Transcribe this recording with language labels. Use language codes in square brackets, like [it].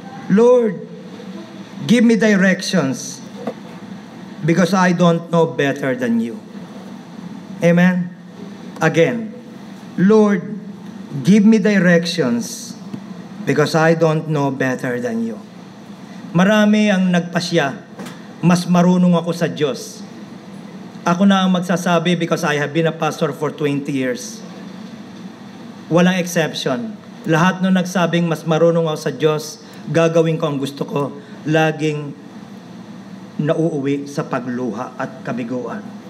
[en] Lord, give me directions because I don't know better than you. Amen? Again, Lord, give me directions because I don't know better than you. [tl] Marami ang nagpasya, mas marunong ako sa Diyos. Ako na ang magsasabi [en] because I have been a pastor for 20 years. [tl] Walang exception. Lahat nung nagsabing mas marunong ako sa Diyos, gagawin ko ang gusto ko, laging nauuwi sa pagluha at kabiguan.